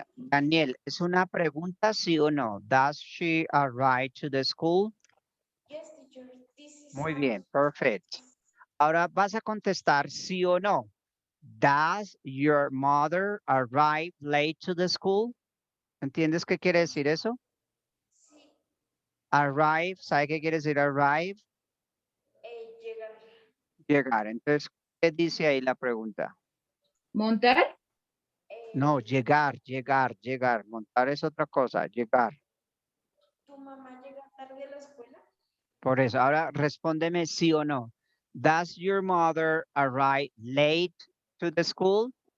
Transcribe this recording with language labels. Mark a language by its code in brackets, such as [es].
[es] Daniel, ¿es una pregunta sí o no? [en] Does she arrive to the school? Yes, teacher. This is [es] Muy bien, perfect. Ahora vas a contestar sí o no. [en] Does your mother arrive late to the school? [es] ¿Entiendes qué quiere decir eso? sí, Arrive, ¿sabe qué quiere decir arrive? llegar. Llegar. Entonces, ¿qué dice ahí la pregunta? ¿Montar? No, llegar, llegar, llegar. Montar es otra cosa, llegar. ¿Tu mamá llega tarde a la escuela? Por eso, ahora respóndeme sí o no. [en] Does your mother arrive late to the school?